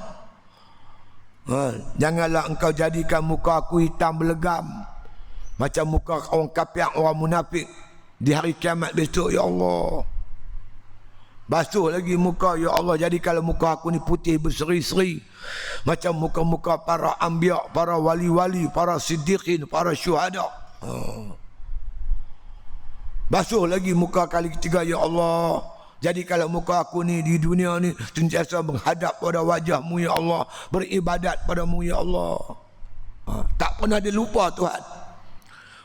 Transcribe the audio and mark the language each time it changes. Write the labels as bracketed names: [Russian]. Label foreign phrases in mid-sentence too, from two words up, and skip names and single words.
[Malay] Janganlah engkau jadikan muka aku hitam berlegam macam muka orang kafir, orang munafik di hari kiamat besok, ya Allah. Basuh lagi muka, ya Allah, jadi kalau muka aku ni putih berseri-seri macam muka-muka para anbiya, para wali-wali, para siddiqin, para syuhada. Basuh lagi muka kali ketiga, ya Allah, jadi kalau muka aku ni di dunia ni sentiasa menghadap pada wajahmu, ya Allah, beribadat padamu, ya Allah. Tak pernah dia lupa Tuhan.